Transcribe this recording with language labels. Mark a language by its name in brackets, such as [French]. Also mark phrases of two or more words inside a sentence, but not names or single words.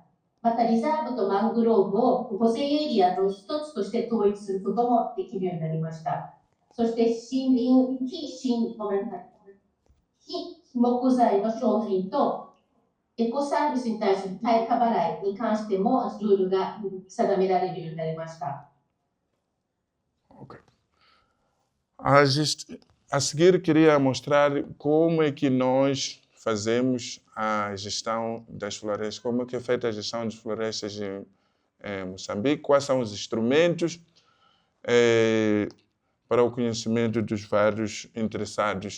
[Japanese] また、リザーブとマングローブを保全エリアの一つとして統一することもできるようになりました。そして非木材の商品とエコサービスに対する対価払いに関してもルールが定められるようになりました。 [Portuguese] Okay. A seguir, queria mostrar como é que nós fazemos a gestão das florestas, como é que é feita a gestão das florestas em Moçambique, quais são os instrumentos para o conhecimento dos vários interessados.